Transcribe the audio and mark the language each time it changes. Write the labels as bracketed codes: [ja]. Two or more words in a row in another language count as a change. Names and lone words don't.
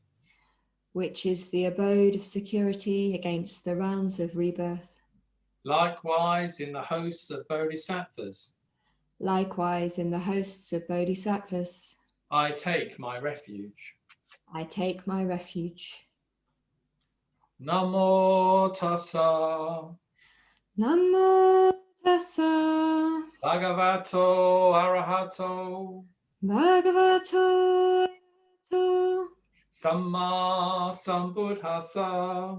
[en] which is the abode of security against the rounds of rebirth. Likewise in the hosts of bodhisattvas, Likewise in the hosts of bodhisattvas, I take my refuge. I take my refuge. [pi] Namo tassa Namo tassa bhagavato arahato bhagavato arahato samma sambuddhassa.